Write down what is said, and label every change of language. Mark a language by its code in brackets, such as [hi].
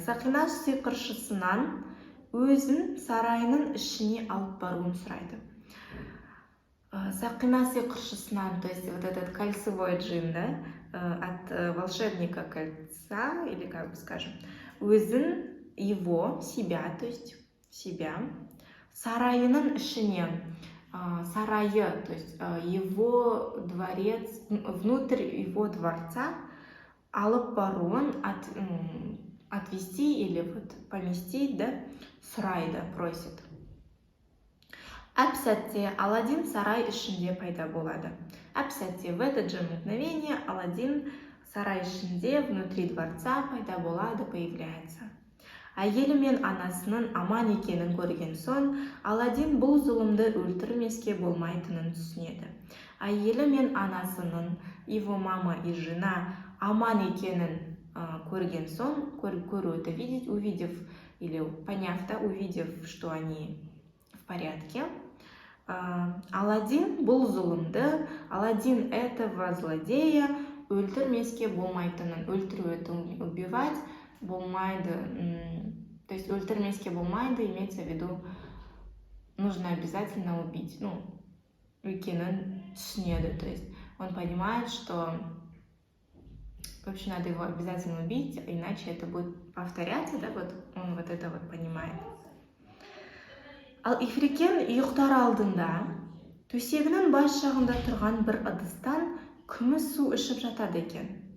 [kk] Сақина сиқыршысынан өзін сарайының ішіне алып баруын сұрайды. Сақина сиқыршысынан, [ru] то есть вот этот кольцевой джин, да, от волшебника кольца, или как бы скажем, [kk] өзін, [ru] его, себя, то есть себя, [kk] сарайының ішіне, сарайы, [ru] то есть его дворец, внутрь его дворца, [kk] алып баруын [ru] отвести или вот поместить, да, [kk] сұрайды, [ru] просит. [kk] Әп-сәтте Аладдин сарай ішінде пайда болады. Әп-сәтте, [ru] в это же мгновение Аладдин [kk] сарай ішінде, [ru] внутри дворца [kk] пайда болады, [ru] появляется. [kk] Әйелі мен анасының аман екенін көрген соң, Аладдин бұл зұлымды өлтірмеске болмайтынын түсінеді. Әйелі мен анасының, [ru] его мама и жена, [kk] аман екенін көрген соң, көру [ru] это видеть, увидев или поняв, да, увидев, что они в порядке, Аладдин [kk] бұл зұлымды, [ru] Аладдин этого злодея [kk] өлтірмеске болмайтынын, өлтіру [ru] это убивать, [kk] болмайды, [ru] то есть [kk] өлтірмеске болмайды, [ru] имеется в виду, нужно обязательно убить, [kk] екенін түсінеді, [ru] то есть он понимает, что в общем надо его обязательно убить, иначе это будет повторяться, да, вот он вот это вот понимает. [kk] Ал Ифрикен ұйықтар алдында төсегінің бас жағында тұрған бір ыдыстан күміс су ішіп жатады екен.